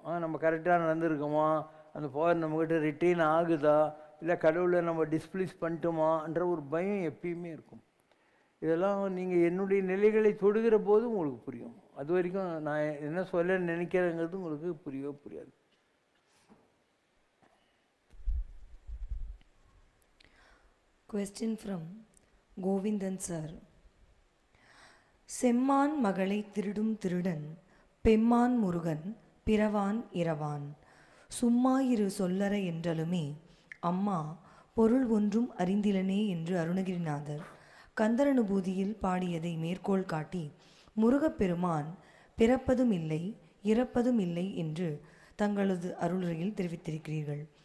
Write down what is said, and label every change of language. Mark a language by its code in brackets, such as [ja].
[ta] நம்ம கரெக்டாக நடந்துருக்கோமா, அந்த பவர் நம்மக்கிட்ட ரிட்டைன் ஆகுதா, இல்லை கடவுளை நம்ம டிஸ்பிளீஸ் பண்ணிட்டோமான்ற ஒரு பயம் எப்பயுமே இருக்கும். இதெல்லாம் நீங்கள் என்னுடைய நிலைகளை தொடுகிற போது உங்களுக்கு புரியும். அது வரைக்கும் நான் என்ன சொல்ல நினைக்கிறேங்கிறது உங்களுக்கு புரியவே புரியாது. [en] Question from Govindan sir. [ta] செம்மான் மகளை திருடும் திருடன் பெம்மான் முருகன் பிறவான் இரவான் சும்மாயிரு சொல்லற என்றலுமே அம்மா பொருள் ஒன்றும் அறிந்திலனே என்று அருணகிரிநாதர் கந்தரனுபூதியில் பாடியதை மேற்கோள் காட்டி முருகப்பெருமான் பிறப்பதும் இல்லை இறப்பதும் இல்லை என்று தங்களது அருளுரையில் தெரிவித்திருக்கிறீர்கள்.